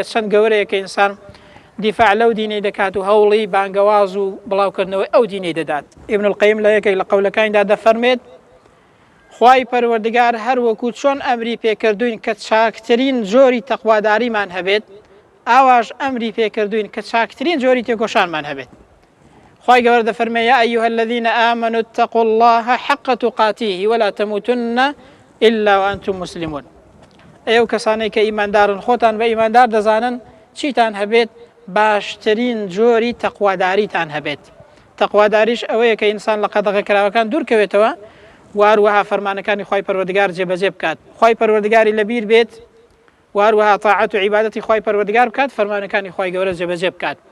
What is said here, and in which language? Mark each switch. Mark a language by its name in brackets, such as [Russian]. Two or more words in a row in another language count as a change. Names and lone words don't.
[Central Kurdish] چەند گەورەیە کە ئینسان دیفاع لەو دینەی دەکات و هەوڵی بانگەواز و بڵاوکردنەوەی ئەو دینەی دەدات ئیبن القەیم لە یەکێک لە قەولەکانیدا دەفەرمێت خی پەروەردگار هەر وەکو چۆن ئەمری پێکردوین کە چاکترین جۆری تەقواداریمان هەبێت ئاواش ئەمری پێکردوین کە چاکترین جۆری تێکۆشانمان هەبێت خی گەورە دەفەرمێ [Arabic] یا ئەیها الذين آمنوا اتقوا الله حق تقاته ولا تموتن إلا وأنتم مسلمون [Central Kurdish] ئێوە کەسانەی کە ئیماندارن خۆتان بە ئیماندار دەزانن چیتان هەبێت باشترین جۆری تەقواداریتان هەبێت تەقواداریش ئەوەیە کە ئینسان لە قەدەغەکراوەکان دوورکەوێتەوە واروەها فەرمانەکانی خی پەروەردگار جێبەجێ بکات خی پەروەردگاری لەبیر بێت واروەها تاعەت و عیبادەتی خی پەروەردگار بکات فەرمانەکانی خی گەورە جێبەجێ بکات